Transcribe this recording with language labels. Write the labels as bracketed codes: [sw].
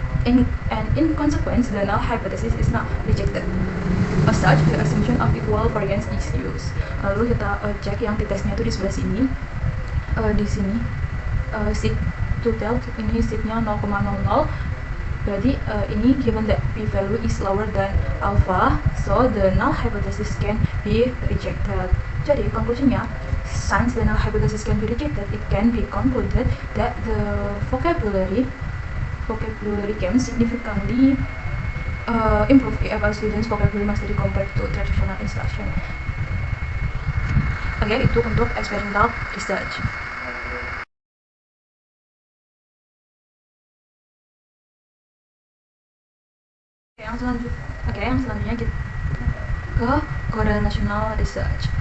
[en] And in consequence, the null hypothesis is not rejected. As such, the assumption of equal variance is used. [id] Lalu kita cek yang t-testnya itu di sebelah sini. Di sini seed to tell ini seednya 0,00. Berarti ini [en] given that p-value is lower than alpha, so the null hypothesis can be rejected. [id] Jadi conclusionnya, [en] since the null hypothesis can be rejected, it can be concluded that the vocabulary can significantly improve EFL students vocabulary mastery compared to traditional instruction. [id] Oke, itu untuk experimental research. Yang selanjutnya kita ke correlational research.